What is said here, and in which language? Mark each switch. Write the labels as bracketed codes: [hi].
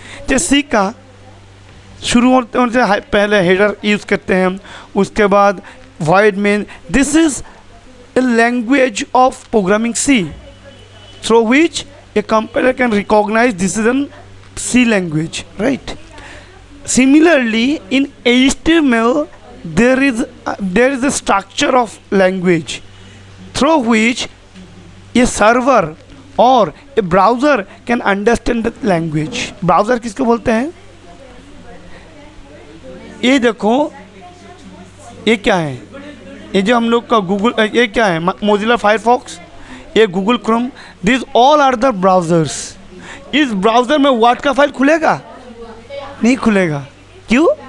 [hi] जैसे सी का शुरू होते हैं पहले हेडर यूज़ करते हैं, उसके बाद void main. [en] This is a language of programming C through which a compiler can recognise this is an C language, right? Similarly, in HTML, there is a structure of language through which a server or a browser can understand the language. [hi] Browser किसको बोलते हैं? ये देखो, ये क्या है? ये जो हम लोग का गूगल, ये क्या है? मोजिला फायरफॉक्स, ये Google Chrome. This all are the browsers. इस ब्राउज़र में वर्ड का फाइल खुलेगा? नहीं खुलेगा। क्यों?